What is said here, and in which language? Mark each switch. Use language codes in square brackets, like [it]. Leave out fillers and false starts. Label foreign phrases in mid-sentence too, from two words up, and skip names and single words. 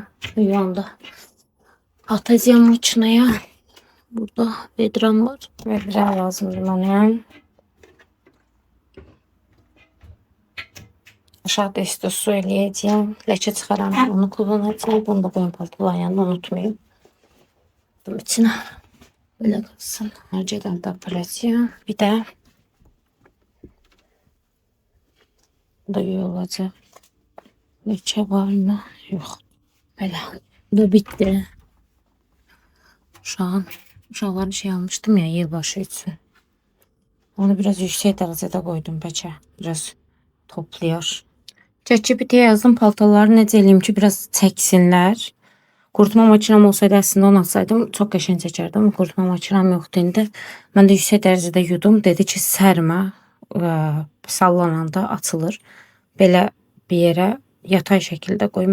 [tr] Yanda atacağım makinaya. [az] Burada vedram var. Vedra lazımdır mənə. Aşağıda isto su eləyəcəyəm. Ləkə çıxaram. Onu kullanacağım. Bunu da qoyun paltarların yanına unutmayayım. [tr] Bunun içine böyle kalsın. Önceden de aparacağım. Bir de bu da iyi olacak. Leke var mı? Yok. Böyle. Bu da bitti. Şu an uşaqların şey almıştım ya yılbaşı için. Onu biraz yüksek derecede koydum peçe. Biraz topluyor. [az] ChatGPT-yə yazdım paltarları necə eləyim ki, biraz çəksinlər. Qurutma makinem olsaydı əslində onu atsaydım çox qəşəng çəkərdi, amma qurutma makinem yoxdur indi. Mən də yüksək dərəcədə yudum. Dedi ki, sərmə, sallananda açılır. Belə bir yerə yatay şəkildə qoy.